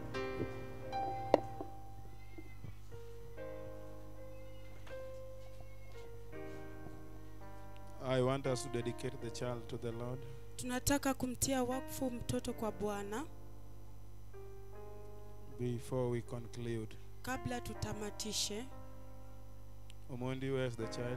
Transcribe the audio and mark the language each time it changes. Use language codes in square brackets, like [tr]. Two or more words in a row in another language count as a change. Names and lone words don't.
[en] I want us to dedicate the child to the Lord. [sw] Tunataka kumtia wakfu mtoto kwa Bwana [en] before we conclude. [sw] Kabla tutamatishe, Omondi, [en] where's the child?